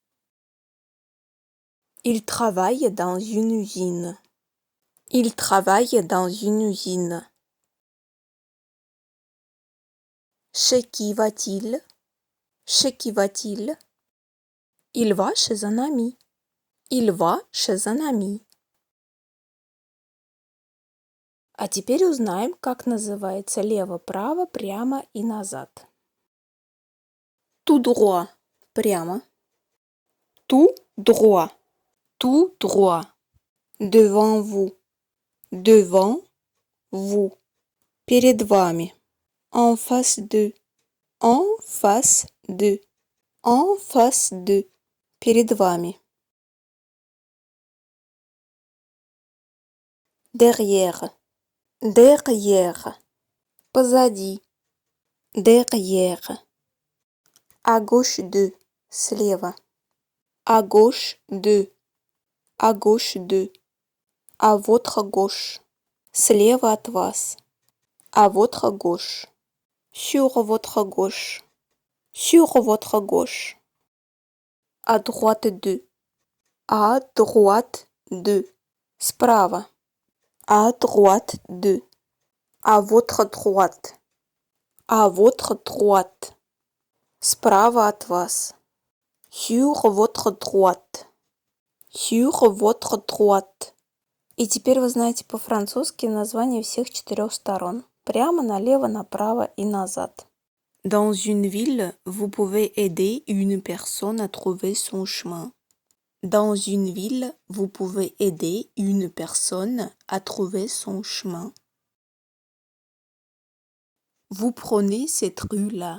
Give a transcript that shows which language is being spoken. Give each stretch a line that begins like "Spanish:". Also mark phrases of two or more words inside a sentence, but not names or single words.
French: Il travaille dans une usine. Il travaille dans une usine. Chez qui va-t-il? Chez qui va-t-il? Il va chez un ami. Il va chez un ami.
Russian: А теперь узнаем, как называется лево-право, прямо и назад.
French: Tout droit – прямо. Tout droit. Tout droit. Devant vous. Devant vous.
Russian: Перед вами.
French: En face de. En face de. En face de.
Russian: Перед вами.
French: Derrière. Derrière. Позади. Derrière. À gauche de. Слева. À gauche de. À gauche de. À votre gauche.
Russian: Слева от вас.
French: À votre gauche. Sur votre gauche. Sur votre gauche. À droite de. À droite de. Справа. À droite de. À votre droite. À votre droite.
Russian: Справа от вас.
French: Sur votre droite. Sur votre droite.
Russian: И теперь вы знаете по-французски название всех 4 сторон. Прямо, налево, направо и назад.
French: Dans une ville, vous pouvez aider une personne à trouver son chemin. Dans une ville, vous pouvez aider une personne à trouver son chemin. Vous prenez cette rue-là.